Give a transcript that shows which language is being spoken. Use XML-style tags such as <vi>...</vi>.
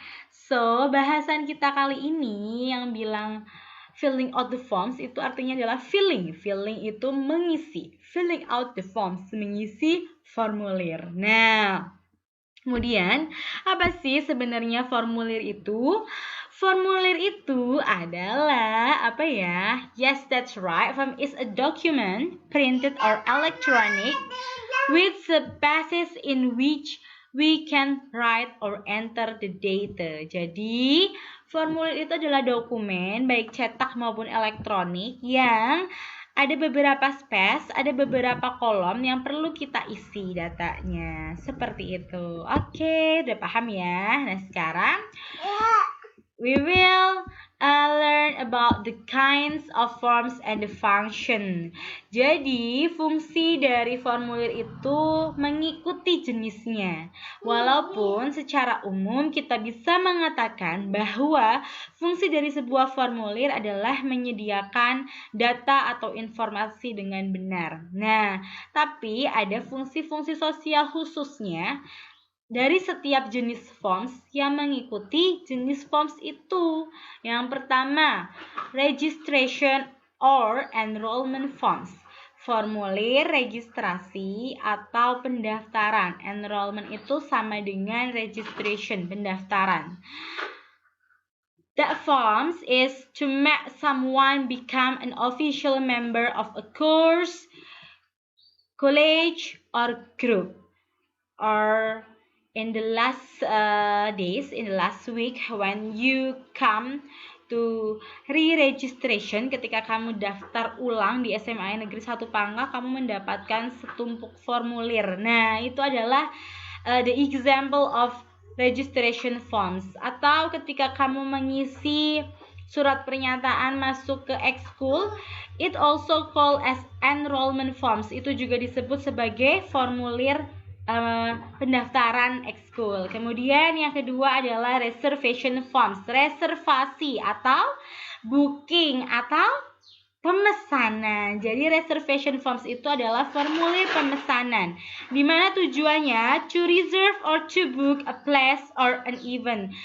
<id>So, bahasan kita kali ini yang bilang</id> <en>filling out the forms</en> <id>itu artinya adalah filling. Filling itu mengisi.</id> <en>Filling out the forms,</en> <id>mengisi formulir. Nah, kemudian apa sih sebenarnya formulir itu? Formulir itu adalah apa ya?</id> <en>Yes, that's right. Form is a document, printed or electronic, with spaces in which we can write or enter the data.</en> <id>Jadi, formulir itu adalah dokumen baik cetak maupun elektronik yang ada beberapa space, ada beberapa kolom yang perlu kita isi datanya. Seperti itu. Oke, udah paham ya? Nah, sekarang</id> <en>we will learn about the kinds of forms and the function.</en> <id>Jadi, fungsi dari formulir itu mengikuti jenisnya. Walaupun secara umum kita bisa mengatakan bahwa fungsi dari sebuah formulir adalah menyediakan data atau informasi dengan benar. Nah, tapi ada fungsi-fungsi sosial khususnya dari setiap jenis forms yang mengikuti jenis forms itu.</id> <en>Yang pertama, registration or enrollment forms.</en> <id>Formulir registrasi atau pendaftaran. Enrollment itu sama dengan registration, pendaftaran.</id> <en>That forms is to make someone become an official member of a course, college, or group. Or in the last days, in the last week, when you come to re-registration,</en> <id>ketika kamu daftar ulang di SMA Negeri 1 Pangkah,</id> <en>kamu mendapatkan setumpuk formulir.</en> <id>Nah, itu adalah</id> <en>the example of registration forms.</en> <id>Atau ketika kamu mengisi surat pernyataan masuk ke ekskul,</id> <en>it also called as enrollment forms.</en> <id>Itu juga disebut sebagai formulir pendaftaran ekskul. Kemudian yang kedua adalah reservation forms, reservasi atau booking atau pemesanan. Jadi reservation forms itu adalah formulir pemesanan, di mana tujuannya</id> <en>to reserve or to book a place or an event.</en>